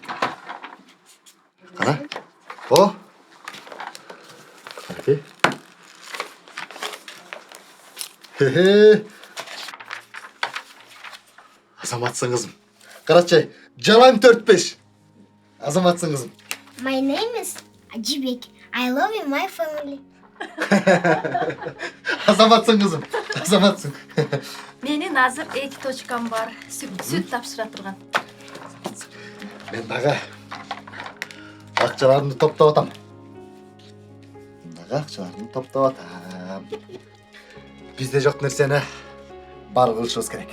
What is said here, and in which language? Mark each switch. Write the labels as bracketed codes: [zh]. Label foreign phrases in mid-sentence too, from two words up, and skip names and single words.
[ky] Кара. О. Кайсы? Азаматсың кызым. Карачай, жалаң 4-5. Азаматсың кызым. [en] My name is Ajibek. I love you, my family. [ky] Азаматсың кызым. Азаматсың. Менин азыр 2 точкам бар. Сүт тапшыра турган. Мен дагы акчаларымды топтоп атам. Бизде жок нерсени бар кылышыбыз керек.